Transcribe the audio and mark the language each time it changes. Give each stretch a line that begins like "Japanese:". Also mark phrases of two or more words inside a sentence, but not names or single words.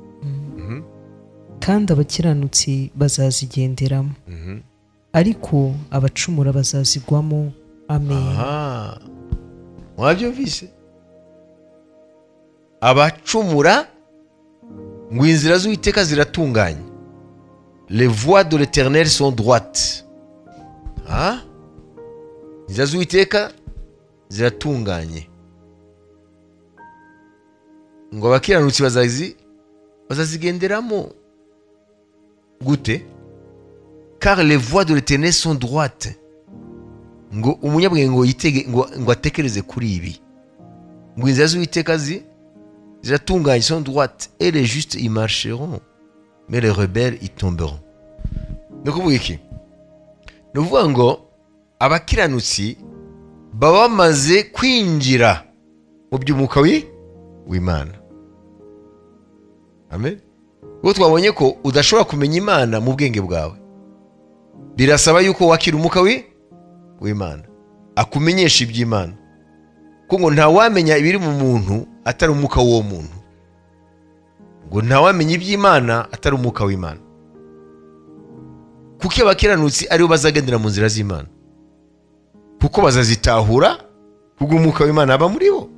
Kinyarwanda: Kandi abakiranutsi bazazigenderamo. Ariko abacumura bazazigwamo. Amen. Mwabyumvise? Abacumura ngo inzira z'Uwiteka ziratunganye.
French: Les voies de l'Éternel sont droites.
Kinyarwanda: Inzira z'Uwiteka ziratunganye. Ngo abakiranutsi bazazigenderamo. Gute?
French: Car les voies de l'Éternel sont droites.
Kinyarwanda: Ngo umunyabwenge ngo atekereze kuri ibi. Ngo inzira z'Uwiteka ziratunganye,
French: sont droites, et les justes y marcheront, mais les rebelles y tomberont.
Kinyarwanda: Ni ukuvuga iki? Ni ukuvuga ngo abakiranutsi baba bamaze kwinjira mu by'umwuka w'Imana. Amen. Ubwo twabonye ko udashobora kumenya Imana mu bwenge bwawe, birasaba yuko wakira umwuka w'Imana, akumenyesha iby'Imana, kuko ngo ntawamenya ibiri mu muntu atari umwuka w'uwo muntu, ngo ntawamenya iby'Imana atari umwuka w'Imana, kuko abakiranutsi aribo bazagendera mu nzira z'Imana, kuko bazazitahura kubwo umwuka w'Imana aba muri bo.